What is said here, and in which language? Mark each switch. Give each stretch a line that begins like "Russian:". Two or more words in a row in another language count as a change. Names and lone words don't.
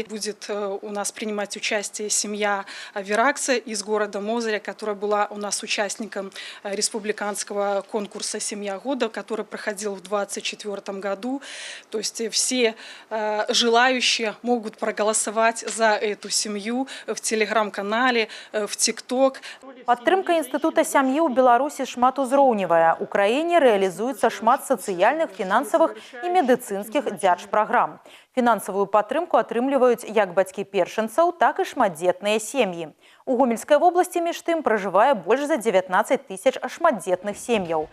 Russian: Будет у нас принимать участие семья Веракса из города Мозыря, которая была у нас участником республиканского конкурса «Семья года», который проходил в 2024 году. То есть все желающие могут проголосовать за эту семью в телеграм-канале, в ТикТок.
Belarusian: Падтрымка інстытута сям'і ў Беларусі шматузроўневая. У краіне рэалізуецца шмат сацыяльных, фінансавых і медыцынскіх дзяржпраграм. Фінансавую падтрымку атрымліваюць як бацькі першынцаў, так і шматдзетныя сем'і. У Гомельскай вобласці між тым пражывае больш за 19 тысяч шматдзетных сем'яў.